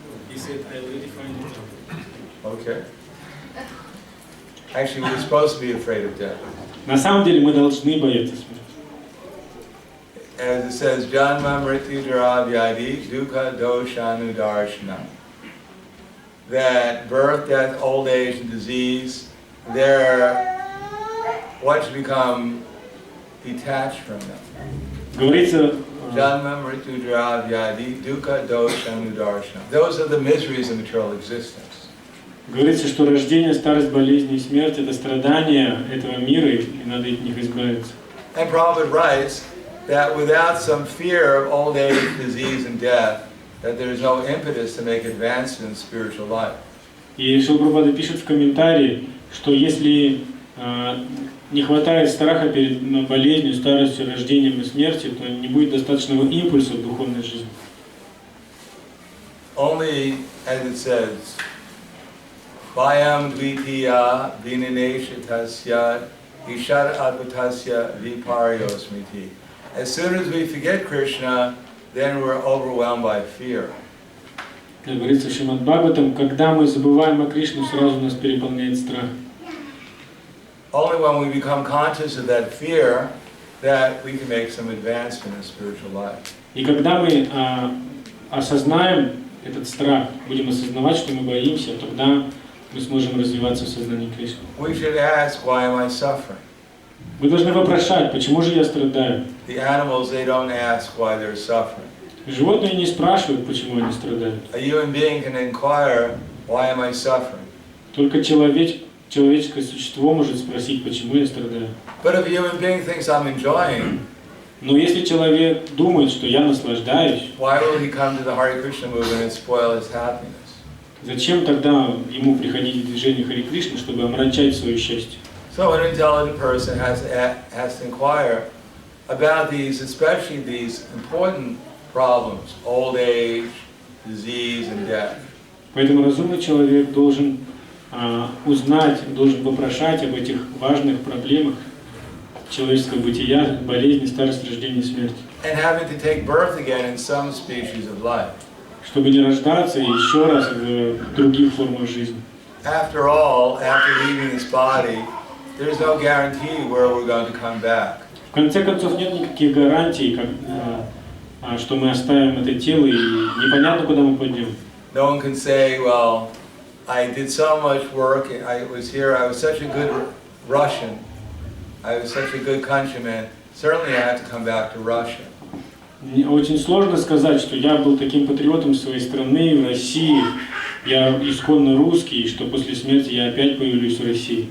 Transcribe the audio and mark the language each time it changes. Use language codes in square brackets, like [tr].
[en] He said, I already find it out. Okay. Actually, we're supposed to be afraid of death. [ru] На самом деле мы должны бояться смерти. [en] As it says, [sa] Janma Mrityu Jara Vyadi Dukkha Doshanu Darshanam. [en] That birth, death, old age, and disease, they're what should become detached from them. [ru] Говорится, [sa] Janma Mrityu Jara Vyadi Dukkha Doshanu Darshanam. [en] Those are the miseries of material existence. [ru] говорится, что рождение, старость, болезнь и смерть – это страдания этого мира, и надо от них избавиться. [en] And Prabhupada writes that without some fear of old age, disease, and death, that there is no impetus to make advancement in spiritual life. [ru] И Шрила Прабхупада пишет в комментарии, что если не хватает страха перед болезнью, старостью, рождением и смертью, то не будет достаточного импульса в духовной жизни. [en] Only, as it says, [sa] Vayam dvitiya vinaneshatasya ishar advatasya viparyosmiti. [en] As soon as we forget Krishna, then we're overwhelmed by fear. [ru] Как говорится в Шримад Бхагаватам, когда мы забываем о Кришне, сразу нас переполняет страх. [en] Only when we become conscious of that fear, that we can make some advancement in spiritual life. [ru] И когда мы осознаем этот страх, будем осознавать, что мы боимся, тогда мы сможем развиваться в сознании Кришны. [en] We should ask, why am I suffering? [ru] Мы должны вопрошать, почему же я страдаю? [en] The animals, they don't ask why they're suffering. [ru] Животные не спрашивают, почему они страдают. [en] A human being can inquire, why am I suffering? [ru] Только человеческое существо может спросить, почему я страдаю. [en] But if a human being thinks I'm enjoying, [ru] Но если человек думает, что я наслаждаюсь, [en] why will he come to the Hare Krishna movement and spoil his happiness? [ru] зачем тогда ему приходить в движение Харе Кришны, чтобы омрачать свое счастье? [en] So an intelligent person has to inquire about these, especially these important problems, old age, disease, and death. [ru] Поэтому разумный человек должен узнать, должен вопрошать об этих важных проблемах человеческого бытия, болезни, старость, рождение и смерть. [en] And having to take birth again in some species of life. [ru] Чтобы не рождаться еще раз в других формах жизни. [en] After all, after leaving this body, there's no guarantee where we're going to come back. [ru] В конце концов, нет никаких гарантий, что мы оставим это тело и непонятно, куда мы пойдем. [en] No one can say, well, I did so much work. I was here. I was such a good Russian. I was such a good countryman. Certainly, I had to come back to Russia. [ru] Мне очень сложно сказать, что я был таким патриотом своей страны, в России. Я исконно русский, и что после смерти я опять появлюсь в России.